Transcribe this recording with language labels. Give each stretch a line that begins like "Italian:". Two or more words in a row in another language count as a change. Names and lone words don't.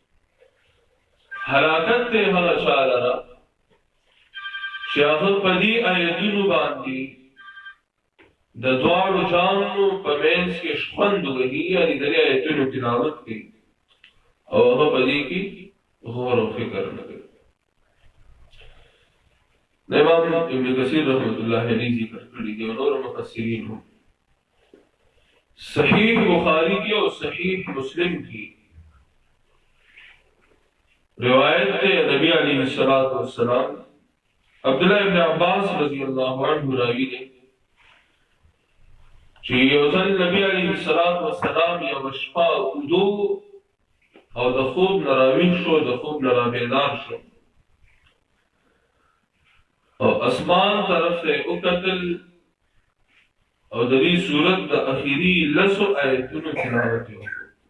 Pashto: حلاکت تے هغه چاله را چې هغه په دې آیتونو باندې د دواړو جامو په منځ کې شخوند وهي یعنې د دې آیتونو تلاوت کوي او هغه په دې کې غور و فکر نه کوي. امام ابن کثیر
Arabic: رحمۃ اللہ علیہ
Pashto: ذکر کړي دي او نور مفسرین هم
Urdu: صحیح بخاری کی اور صحیح مسلم کی روایت ہے
Pashto: نبی
Arabic: علیہ الصلوۃ والسلام
Pashto: عبداللہ ابن عباس
Arabic: رضی اللہ عنہ
Urdu: راوی نے
Pashto: چې یو ځل نبی
Arabic: علیہ الصلوۃ والسلام
Pashto: یو شپه ودو او د خوب نه راویښ شو د خوب نه رابیدار شو او اسمان طرف ته وکتل او د دې سورت د اخیری لسو آیتونو تلاوت وکړ.